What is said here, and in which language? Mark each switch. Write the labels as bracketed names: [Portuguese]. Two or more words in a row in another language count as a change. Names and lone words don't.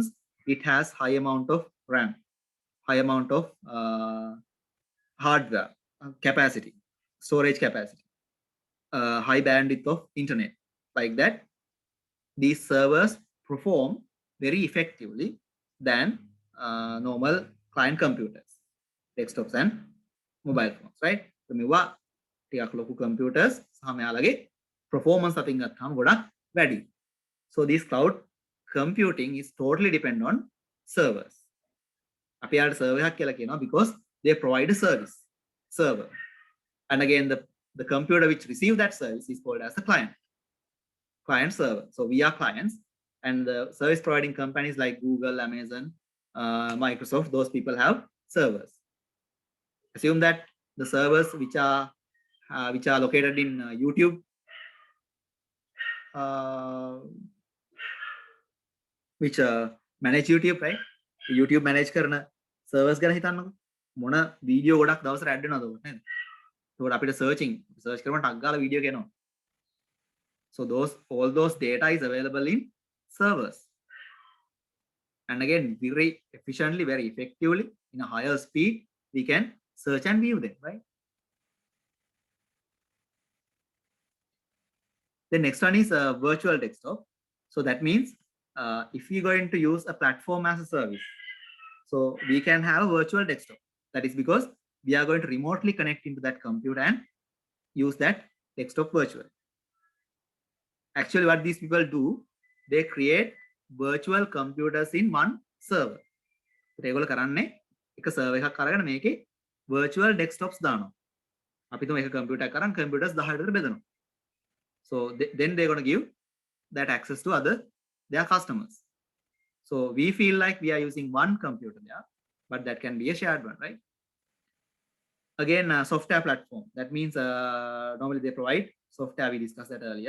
[English] It has high amount of RAM, high amount of hardware capacity, storage capacity, high bandwidth of internet. Like that, these servers perform very effectively than normal client computers, desktops and mobile phones, right? [Sinhala] So මෙවා ටිකක් ලොකු computers සහ මෙයාලගේ performance අතින් ගත්තාම ගොඩක් වැඩි. [English] So this cloud computing is totally depend on servers. [Sinhala] අපි යාට server එකක් කියලා කියනවා [English] because they provide a server. And again, the computer which receive that service is called as a client server. So we are clients, and the service providing companies like Google, Amazon, Microsoft, those people have servers. Assume that the servers which are located in YouTube, which manage YouTube, right? [Sinhala] YouTube manage කරන servers ගැන හිතන්නකෝ. මොන වීඩියෝ ගොඩක් දවසට ඇඩ් වෙනවද ඔකට නේද? ඒකට අපිට search කරන ටක් ගාලා වීඩියෝ එක එනවා. [English] So all those data is available in servers. And again, very efficiently, very effectively, in a higher speed, we can search and view them, right? The next one is a virtual desktop. So that means if we're going to use a platform as a service, so we can have a virtual desktop. That is because we are going to remotely connect into that computer and use that desktop virtually. Actually, what these people do, they create virtual computers in one server. [Sinhala] ඒගොල්ලෝ කරන්නේ එක server එකක් අරගෙන මේකේ [English] virtual desktops [Sinhala] දානවා. අපි තුම එක computer එකක් අරන් computers 10 විතර බෙදනවා. [English] So then they're going to give that access to their customers. So we feel like we are using one computer there, but that can be a shared one, right? Again, software platform. That means normally they provide software. We discussed that earlier.